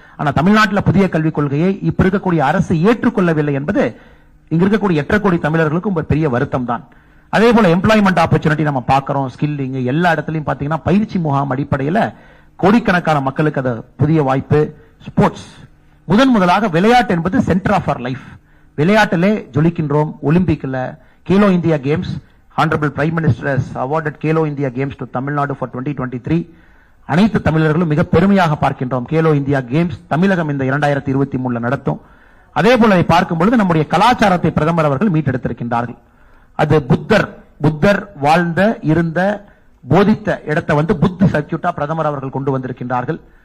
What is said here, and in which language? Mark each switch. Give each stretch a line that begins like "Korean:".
Tamil: ஆனா தமிழ்நாட்டில் புதிய கல்விக் கொள்கையை இப்ப இருக்கக்கூடிய அரசு ஏற்றுக்கொள்ளவில்லை என்பது இங்க இருக்கக்கூடிய 8 கோடி தமிழர்களுக்கும் ஒரு பெரிய வருத்தம் தான். அதே போல எம்ப்ளாய்மெண்ட் ஆப்பர்ச்சுனிட்டி நம்ம பார்க்கிறோம், ஸ்கில்லிங் எல்லா இடத்துலயும் பாத்தீங்கன்னா பயிற்சி முகாம் அடிப்படையில் கோடிக்கணக்கான மக்களுக்கு அது புதிய வாய்ப்பு.
English: sports
Tamil: முதலாக விளையாட்டு என்பது
English: Centre of our life.
Tamil: விளையாட்டிலே ஜொலிக்கின்றோம்.
English: ஒலிம்பிக்ல Khelo India games, Honorable Prime Minister has awarded Kelo India Games to Tamil Nadu for 2023.
Tamil: அனைத்து தமிழர்களும் மிக பெருமையாக பார்க்கின்றோம். கேலோ இந்தியா கேம்ஸ் தமிழகம் இந்த 2023 நடத்தும். அதே போல பார்க்கும் பொழுது நம்முடைய கலாச்சாரத்தை பிரதமர் அவர்கள் மீட்டெடுத்திருக்கின்றார்கள். அது புத்தர் வாழ்ந்த இருந்த போதித்த இடத்தை புத்த சர்க்கியூட்டா பிரதமர் அவர்கள் கொண்டு வந்திருக்கின்றார்கள்.